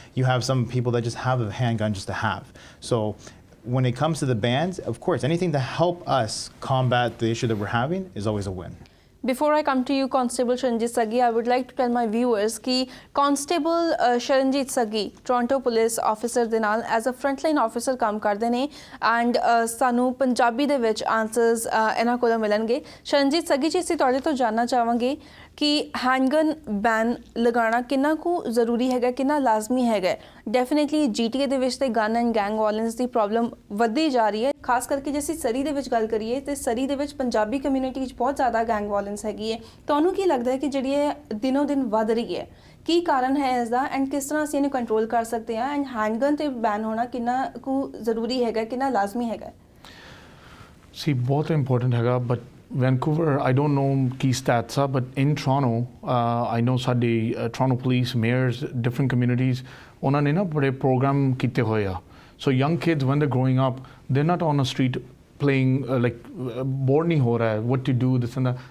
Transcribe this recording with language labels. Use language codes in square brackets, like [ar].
[en] You have some people that just have a handgun just to have. So when it comes to the bans, of course, anything to help us combat the issue that we're having is always a win. Before I come to you, Constable Sharanjit Saggi, I would like to tell my viewers that Constable Sharanjit Saggi, Toronto Police Officer [pa] ਦੇ ਨਾਲ [en] as a frontline officer [pa] ਕੰਮ ਕਰਦੇ ਨੇ [en] and [pa] ਸਾਨੂੰ ਪੰਜਾਬੀ ਦੇ ਵਿੱਚ answers ਇਹਨਾਂ ਕੋਲੋਂ ਮਿਲਣਗੇ। ਸ਼ਰਨਜੀਤ ਸੱਗੀ ਜੀ, ਅਸੀਂ ਤੁਹਾਡੇ ਤੋਂ ਜਾਣਨਾ ਚਾਹਾਂਗੇ ਕਿ ਹੈਂਡਗਨ ਬੈਨ ਲਗਾਉਣਾ ਕਿੰਨਾ ਕੁ ਜ਼ਰੂਰੀ ਹੈਗਾ, ਕਿੰਨਾ ਲਾਜ਼ਮੀ ਹੈਗਾ। ਡੈਫੀਨੇਟਲੀ GTA ਦੇ ਵਿੱਚ ਤੇ gun and gang violence ਦੀ problem ਵੱਧਦੀ ਜਾ ਰਹੀ ਹੈ, ਖਾਸ ਕਰਕੇ ਜੇ ਅਸੀਂ ਸਰੀ ਦੇ ਵਿੱਚ ਗੱਲ ਕਰੀਏ ਤੇ ਸਰੀ ਦੇ ਵਿੱਚ ਪੰਜਾਬੀ ਕਮਿਊਨਿਟੀ 'ਚ ਬਹੁਤ ਜ਼ਿਆਦਾ ਗੈਂਗ ਵਾਇਲੈਂਸ ਹੈਗੀ ਹੈ। ਤੁਹਾਨੂੰ ਕੀ ਲੱਗਦਾ ਹੈ ਕਿ ਜਿਹੜੀ ਇਹ ਦਿਨੋਂ ਦਿਨ ਵੱਧ ਰਹੀ ਹੈ, ਕੀ ਕਾਰਨ ਹੈ ਇਸ ਦਾ ਐਂਡ ਕਿਸ ਤਰ੍ਹਾਂ ਅਸੀਂ ਇਹਨੂੰ ਕੰਟਰੋਲ ਕਰ ਸਕਦੇ ਹਾਂ ਐਂਡ ਹੈਂਡਗਨ ਤੇ ਬੈਨ ਹੋਣਾ ਕਿੰਨਾ ਕੁ ਜ਼ਰੂਰੀ ਹੈਗਾ, ਕਿੰਨਾ ਲਾਜ਼ਮੀ ਹੈਗਾ? ਸੀ ਬਹੁਤ ਇੰਪੋਰਟੈਂਟ ਹੈਗਾ, but [en] Vancouver, I don't know key stats, but in Toronto, I know ਸਾਡੇ Toronto police, mayors, different communities, [pa] ਉਹਨਾਂ ਨੇ ਨਾ ਬੜੇ program ਕੀਤੇ ਹੋਏ ਆ. [en] So young kids, when they're growing up, they're not on the street playing bored [pa] ਨਹੀਂ ਹੋ ਰਿਹਾ ਹੈ, [en] what to do, this and that.